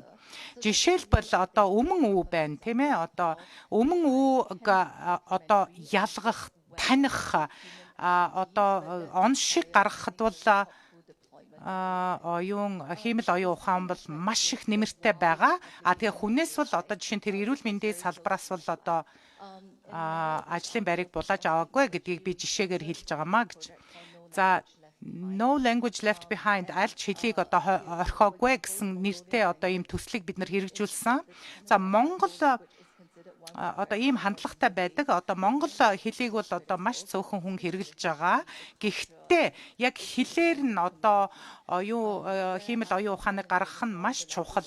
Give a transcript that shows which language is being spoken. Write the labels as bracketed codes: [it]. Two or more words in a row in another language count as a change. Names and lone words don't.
[mn] Жишээлбэл одоо өмнө үү байна тийм ээ одоо өмнө үүг одоо ялгах, таних одоо оншиг гаргахад бол хиймэл оюун ухаан бол маш их нэмэртэй байгаа. Тэгээ хүнээс бол одоо жишээ нь тэр эрүүл мэндийн салбараас бол одоо ажлын байрыг булааж аваагүй гэдгийг би жишээгээр хэлж байгаамаа гэж. За [en] no language left behind [mn] аль ч хэлийг одоо орхиогүй гэсэн нэртэй одоо ийм төслийг бид нар хэрэгжүүлсэн. За Монгол одоо ийм хандлагатай байдаг. Одоо монгол хэлийг бол одоо маш цөөхөн хүн хэрэглэж байгаа. Гэхдээ яг хэлээр нь одоо хиймэл оюун ухааныг гаргах нь маш чухал.